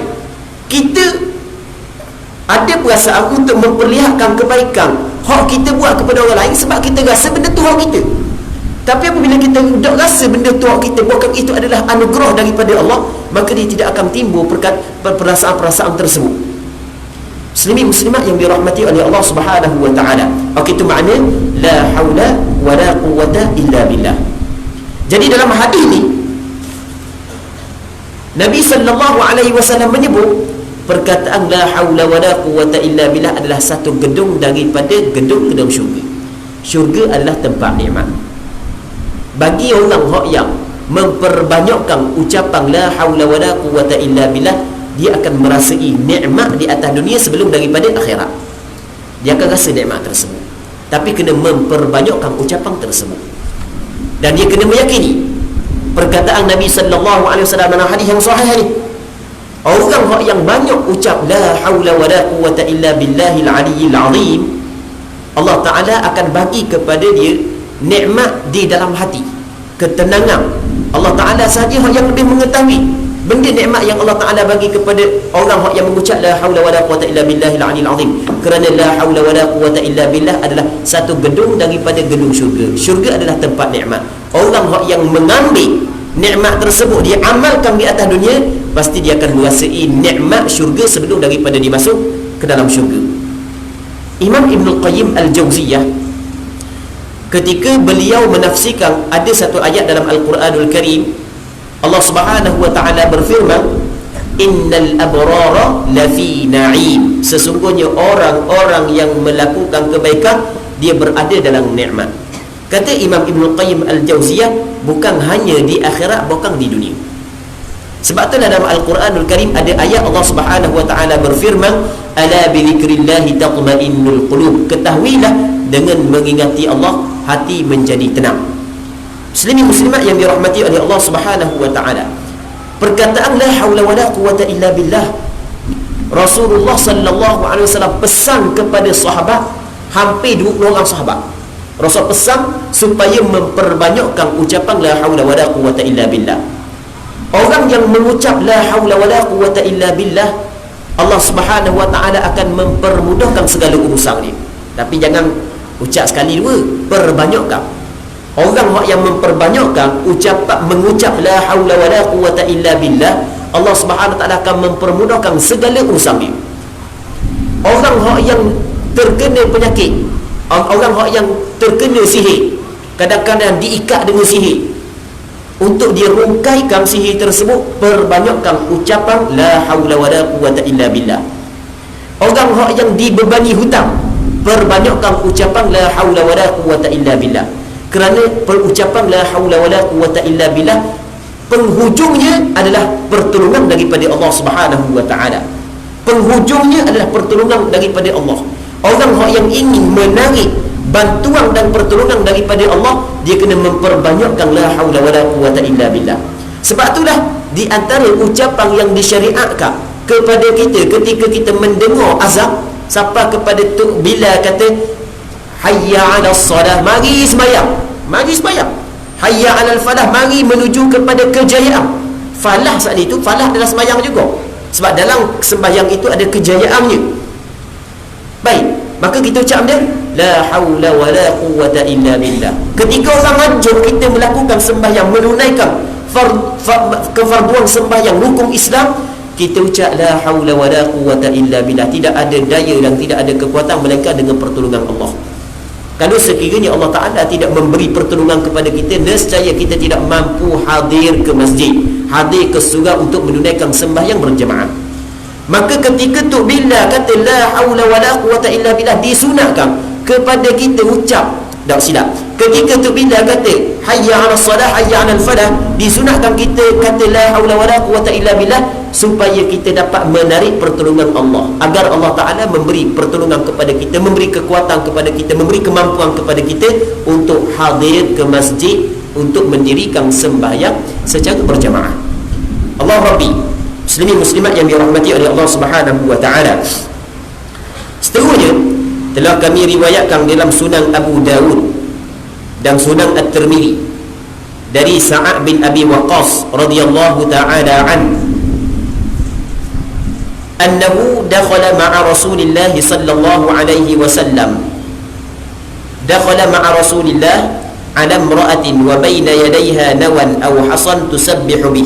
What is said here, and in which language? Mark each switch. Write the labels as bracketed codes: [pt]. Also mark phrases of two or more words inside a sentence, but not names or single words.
[ms] Kita ada perasaan untuk memperlihatkan kebaikan hak kita buat kepada orang lain sebab kita rasa benda tu hak kita. Tapi apabila kita tak rasa benda tu hak kita, bukan itu adalah anugerah daripada Allah, maka dia tidak akan timbul perasaan-perasaan tersebut. Muslimin muslimat yang dirahmati oleh Allah [ar] سبحانه وتعالى. [ms] Itu makna [ar] لا حول ولا قوة إلا بالله. [ms] Jadi dalam hadis ni Nabi SAW menyebut perkataan [ar] لا حول ولا قوة إلا بالله [ms] adalah satu gedung daripada gedung-gedung syurga. Syurga adalah tempat nikmat. Bagi orang yang memperbanyakkan ucapan [ar] لا حول ولا قوة إلا بالله, [ms] dia akan merasai nikmat di atas dunia sebelum daripada akhirat. Dia akan rasa nikmat tersebut, tapi kena memperbanyakkan ucapan tersebut. Dan dia kena meyakini perkataan Nabi [ar] صلى الله عليه وسلم [ms] dalam hadis yang sahih ni. Orang yang banyak ucap [ar] لا حول ولا قوة إلا بالله العلي العظيم, [ms] Allah Taala akan bagi kepada dia nikmat di dalam hati, ketenangan. Allah Taala sahaja yang lebih mengetahui benda nikmat yang Allah Taala bagi kepada orang yang mengucap [ar] لا حول ولا قوة إلا بالله العلي العظيم. [ms] Kerana [ar] لا حول ولا قوة إلا بالله [ms] adalah satu gedung daripada gedung syurga. Syurga adalah tempat nikmat. Orang yang mengambil nikmat tersebut, dia amalkan di atas dunia, pasti dia akan merasai nikmat syurga sebelum daripada dia masuk ke dalam syurga. Imam Ibn Qayyim Al-Jawziyah, ketika beliau menafsirkan ada satu ayat dalam Al-Quranul Karim, Allah [ar] سبحانه وتعالى [ms] berfirman, [ar] إن الأبرار لفي نعيم, [ms] sesungguhnya orang-orang yang melakukan kebaikan dia berada dalam nikmat. Kata Imam Ibn Qayyim Al-Jawziyah, bukan hanya di akhirat, bukan di dunia. Sebab itulah dalam Al-Quranul Karim ada ayat Allah [ar] سبحانه وتعالى [ms] berfirman, [ar] ألا بذكر الله تطمئن القلوب, [ms] ketahuilah dengan mengingati Allah hati menjadi tenang. Muslimin muslimat yang dirahmati oleh Allah [ar] سبحانه وتعالى, [ms] perkataan [ar] لا حول ولا قوة إلا بالله, [ms] Rasulullah [ar] صلى الله عليه وسلم [ms] pesan kepada sahabat, hampir 20 orang sahabat. Rasul pesan supaya memperbanyakkan ucapan [ar] لا حول ولا قوة إلا بالله. [ms] Orang yang mengucap [ar] لا حول ولا قوة إلا بالله, [ms] Allah [ar] سبحانه وتعالى [ms] akan mempermudahkan segala urusan dia. Tapi jangan ucap sekali dua, perbanyakkan. Orang yang memperbanyakkan mengucap [ar] لا حول ولا قوة إلا بالله, [ms] Allah [ar] سبحانه وتعالى [ms] akan mempermudahkan segala urusan dia. Orang yang terkena penyakit, orang yang terkena sihir, kadang-kadang diikat dengan sihir, untuk dia rungkaikan sihir tersebut, perbanyakkan ucapan [ar] لا حول ولا قوة إلا بالله. [ms] Orang yang dibebani hutang, perbanyakkan ucapan [ar] لا حول ولا قوة إلا بالله. [ms] Kerana perucapan [ar] لا حول ولا قوة إلا بالله, [ms] penghujungnya adalah pertolongan daripada Allah [ar] سبحانه وتعالى. [ms] Penghujungnya adalah pertolongan daripada Allah. Orang yang ingin menarik bantuan dan pertolongan daripada Allah, dia kena memperbanyakkan [ar] لا حول ولا قوة إلا بالله. [ms] Sebab itulah di antara ucapan yang disyariatkan kepada kita ketika kita mendengar azan, siapa kepada tu bila kata [ar] حي على الصلاة, [ms] mari sembahyang, mari sembahyang. [ar] حي على الفلاح, [ms] mari menuju kepada kejayaan. Falah saat itu, falah adalah sembahyang juga, sebab dalam sembahyang itu ada kejayaannya. Baik, maka kita ucap dia [ar] لا حول ولا قوة إلا بالله. [ms] Ketika orang hancur kita melakukan sembahyang, menunaikan kefarduan sembahyang, rukun Islam, kita ucap [ar] لا حول ولا قوة إلا بالله. [ms] Tidak ada daya dan tidak ada kekuatan melainkan dengan pertolongan Allah. Kalau sekiranya Allah Ta'ala tidak memberi pertolongan kepada kita, nescaya kita tidak mampu hadir ke masjid, hadir ke surau untuk menunaikan sembahyang berjemaah. Maka ketika tu bila kata [ar] لا حول ولا قوة إلا بالله, [ms] disunatkan kepada kita ucap, tak silap, ketika tu bila kata [ar] حي على الصلاة حي على الفلاح, [ms] disunatkan kita kata [ar] لا حول ولا قوة إلا بالله, [ms] supaya kita dapat menarik pertolongan Allah, agar Allah Ta'ala memberi pertolongan kepada kita, memberi kekuatan kepada kita, memberi kemampuan kepada kita untuk hadir ke masjid untuk mendirikan sembahyang secara berjamaah. Allah Rabbi, muslimin muslimat yang dirahmati oleh Allah [ar] سبحانه وتعالى, [ms] seterusnya telah kami riwayatkan dalam Sunan Abu Dawud dan Sunan At-Tirmidzi dari Sa'ad bin Abi Waqqas [ar] رضي الله تعالى أنه دخل مع رسول الله صلى الله عليه وسلم، دخل مع رسول الله على امرأة وبين يديها نوى أو حصى تسبح به,